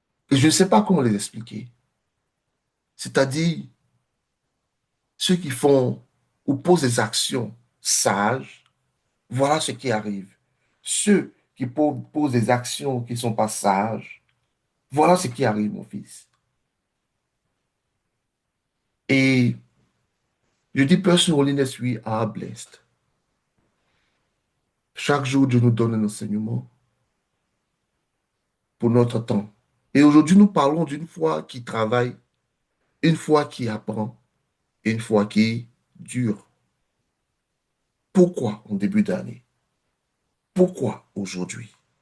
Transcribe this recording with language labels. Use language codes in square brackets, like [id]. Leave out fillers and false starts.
[fr] Et je ne sais pas comment les expliquer. C'est-à-dire, ceux qui font ou posent des actions sages, voilà ce qui arrive. Ceux qui posent des actions qui ne sont pas sages, voilà ce qui arrive, mon fils. Et je dis, [en] personal holiness, we are blessed. [fr] Chaque jour, Dieu nous donne un enseignement pour notre temps. Et aujourd'hui, nous parlons d'une foi qui travaille, une foi qui apprend, et une foi qui dure. Pourquoi en début d'année? Pourquoi aujourd'hui?